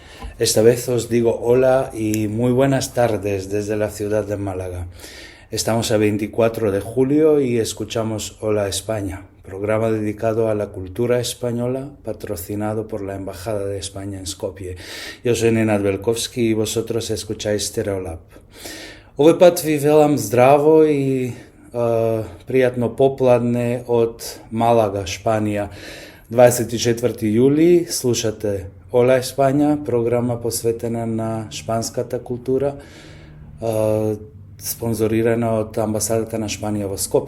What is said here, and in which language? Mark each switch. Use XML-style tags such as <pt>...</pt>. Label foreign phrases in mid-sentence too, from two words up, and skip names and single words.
<es>Esta vez os digo hola y muy buenas tardes desde la ciudad de Málaga. Estamos a 24 de julio y escuchamos Hola España, programa dedicado a la cultura española, patrocinado por la Embajada de España en Skopje. Yo soy Nenad Velkovsky y vosotros escucháis Stereolab.</es> <mk>Овој пат ви велам здраво и пријатно попладне од Малага, Шпанија. 24. јули слушате Hola España, програма посветена на шпанската култура, спонзорирана од амбасадата на Шпанија в Скопје.</mk>